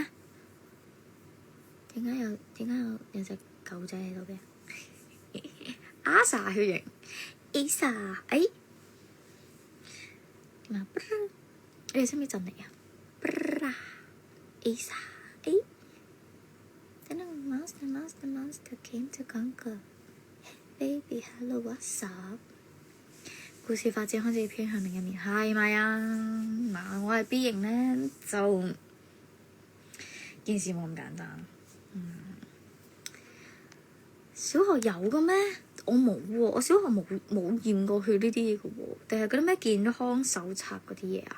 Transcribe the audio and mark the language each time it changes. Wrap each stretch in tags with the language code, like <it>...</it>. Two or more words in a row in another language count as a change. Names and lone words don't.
<yue>點解有隻狗仔喺度嘅？Asa 血型 ，Asa，點啊？你哋識唔識震嚟啊？Asa，等等 ，</yue> <en>Monster came to conquer baby hello what's up？</en> <yue>故事發展開始偏向另一面，係咪啊？嗱，我係 B 型咧，就件事冇咁簡單。小學有嘅咩？我冇喎，我小學冇驗過血呢啲嘢嘅喎，定係嗰啲咩健康手冊嗰啲嘢啊？</yue>